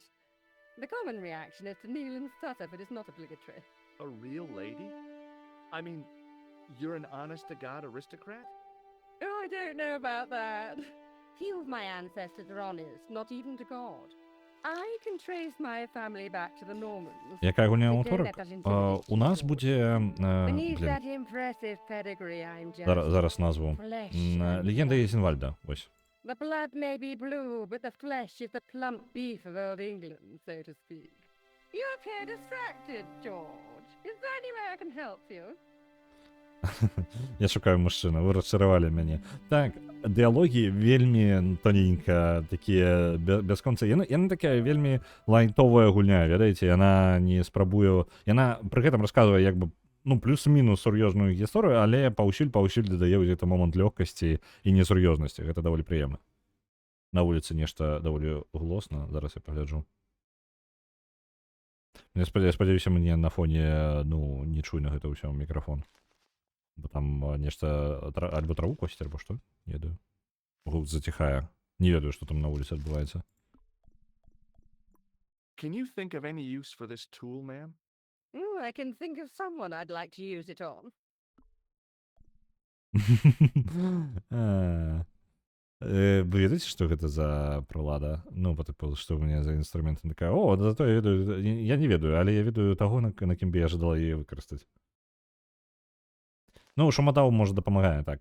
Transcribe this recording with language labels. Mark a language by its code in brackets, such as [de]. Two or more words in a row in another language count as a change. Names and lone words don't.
[en] The common reaction is to kneel and stutter, but it's not obligatory. A real lady? I mean, you're an honest-to-God aristocrat? Oh, I don't know about that. Few of my ancestors are honest, not even to God. I can trace my family back to the Normans. [be] Якая гульня [en] But don't [be] аўторак? [en] let that intimidate [be] У нас [en] you. [be] будзе... [en] Beneath [be] Блин, [en] that impressive pedigree, I'm just [be] зараз назву. [en] flesh and [be] Легенда [en] blood. [be] Ізенвальда, ось. [en] The blood may be blue, but the flesh is the plump beef of old England, so to speak. You appear distracted, George. Is there any way I can help you? [be] Я шукаю мужчыну, вы расчаравалі мяне. Так, дыалогі вельмі тоненька, такія бясконцы. Яна такая вельмі лайтовая гульня, ведаеце, яна не спрабуе... Яна пры гэтым расказвае як бы, ну, плюс-мінус сур'ёзную гісторыю, але паўсюль дадае гэты момант лёгкасці і несур'ёзнасці. Гэта даволі прыемна. На вуліцы нешта даволі глосна, зараз я пагляджу. Я спадзяюся, мне на фоне, ну, не чуйна гэта ўсё мікрафон. Бо там нешта альбо траву косіць, альбо што? Не ведаю. Гук заціхае. Не ведаю, што там на вуліцы адбываецца. [en] Can you think of any use for this tool, ma'am? Ooh, I can think of someone I'd like to use it on. [be] Вы ведаеце, што гэта за прылада? Ну, тыпу, што ў мяне за інструмент? Такая, о, зато я ведаю, я не ведаю, але я ведаю таго, на кім бы я жадала яе выкарыстаць. Ну, шумадаў, можа, дапамагае, так.